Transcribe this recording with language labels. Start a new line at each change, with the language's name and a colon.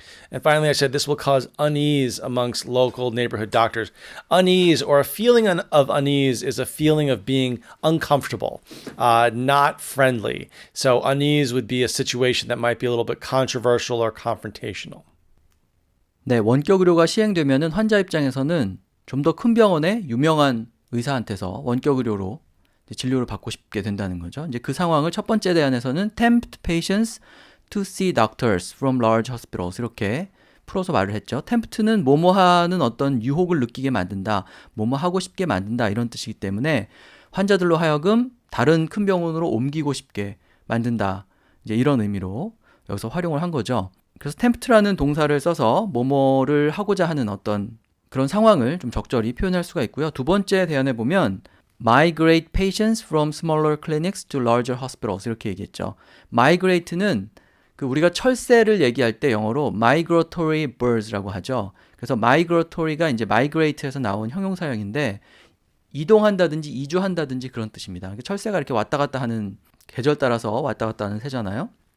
English: And finally, I said this will cause unease amongst local neighborhood doctors. Unease or a feeling of unease is a feeling of being uncomfortable, not friendly. So unease would be a situation that might be a little bit controversial or confrontational.
Korean: 네, 원격 의료가 시행되면은 환자 입장에서는 좀 더 큰 병원의 유명한 의사한테서 원격 의료로 진료를 받고 싶게 된다는 거죠. 이제 그 상황을 첫 번째 대안에서는 tempt patients to see doctors from large hospitals 이렇게 풀어서 말을 했죠. tempt는 뭐뭐 하는 어떤 유혹을 느끼게 만든다, 뭐뭐 하고 싶게 만든다 이런 뜻이기 때문에 환자들로 하여금 다른 큰 병원으로 옮기고 싶게 만든다. 이제 이런 의미로 여기서 활용을 한 거죠. 그래서 tempt라는 동사를 써서 뭐뭐를 하고자 하는 어떤 그런 상황을 좀 적절히 표현할 수가 있고요. 두 번째 대안에 보면 migrate patients from smaller clinics to larger hospitals 이렇게 얘기했죠. migrate는 우리가 철새를 얘기할 때 영어로 migratory birds 라고 하죠. 그래서 migratory가 이제 migrate에서 나온 형용사형인데 이동한다든지 이주한다든지 그런 뜻입니다. 철새가 이렇게 왔다 갔다 하는 계절 따라서 왔다 갔다 하는 새잖아요.